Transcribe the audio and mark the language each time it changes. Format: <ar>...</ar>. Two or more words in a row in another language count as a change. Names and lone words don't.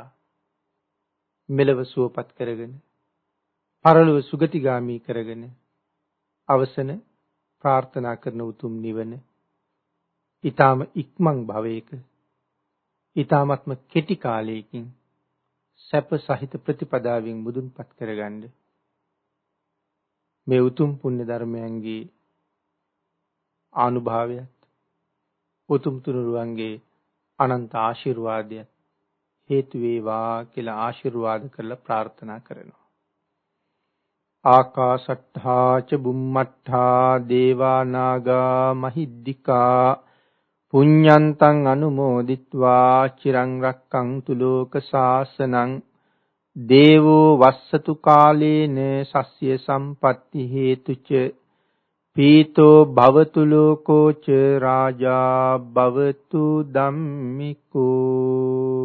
<si>මෙලව සුවපත් කරගෙන, පරලොව සුගතිගාමී කරගෙන, අවසන ප්‍රාර්ථනා කරන උතුම් නිවන ඊටාම ඉක්මන් භවයක ඊටාමත්ම කෙටි කාලයකින් සැප සහිත ප්‍රතිපදාවෙන් මුදුන්පත් කරගන්න මේ උතුම් පුණ්‍ය ධර්මයන්ගේ ආනුභාවයත් උතුම් තුනුරුවන්ගේ අනන්ත ආශිර්වාදයත් හේතු වේවා කියලා ආශිර්වාද කරලා ප්‍රාර්ථනා කරනවා.</si> <pi>ආකාශට්ඨා ච බුම්මට්ඨා දේවා නාග මහිද්దికා පුඤ්ඤන්තං අනුමෝදිත්වා චිරං රක්ඛන්තු ලෝක සාසනං දේවෝ වස්සතු කාලේන සස්්‍ය සම්පatti හේතුච පීතෝ භවතු ලෝකෝ ච රාජා භවතු ධම්මිකෝ.</pi>